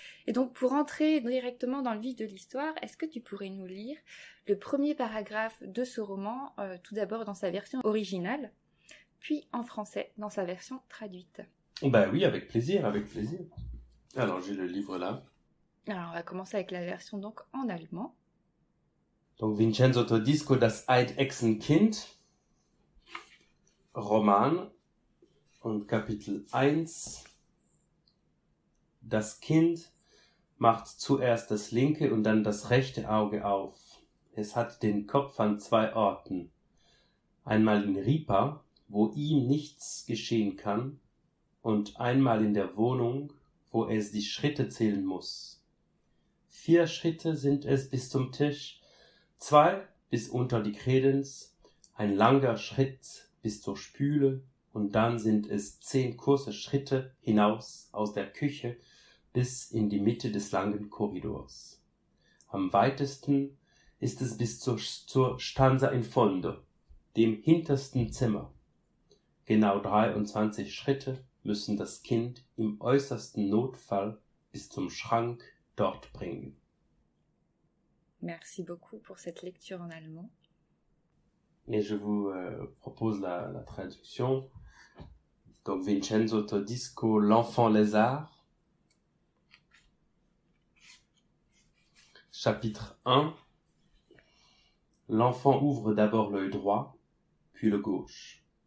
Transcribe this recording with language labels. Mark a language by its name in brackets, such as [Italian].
[French] Et donc pour entrer directement dans le vif de l'histoire, est-ce que tu pourrais nous lire le premier paragraphe de ce roman, tout d'abord dans sa version originale, puis en français dans sa version traduite? Ben oui, avec plaisir, avec plaisir. Alors j'ai le livre là. Alors on va commencer avec la version donc en allemand. [German] Donc Vincenzo Todisco, das Eidechsenkind, Roman und Kapitel 1. Das Kind macht zuerst das linke und dann das rechte Auge auf. Es hat den Kopf an 2 Orten. Einmal in Ripa, wo ihm nichts geschehen kann, und einmal in der Wohnung, wo es die Schritte zählen muss. 4 Schritte sind es bis zum Tisch, 2 bis unter die Kredenz, ein langer Schritt bis zur Spüle, und dann sind es 10 kurze Schritte hinaus aus der Küche bis in die Mitte des langen Korridors. Am weitesten ist es bis zur Stanza in Fondo, dem hintersten Zimmer. Genau 23 Schritte müssen das Kind im äußersten Notfall bis zum Schrank dort bringen. [French] Merci beaucoup pour cette lecture en allemand. Et je vous propose la traduction. Donc Vincenzo Todisco, l'enfant lézard. Chapitre 1. L'enfant ouvre d'abord l'œil droit, puis le gauche.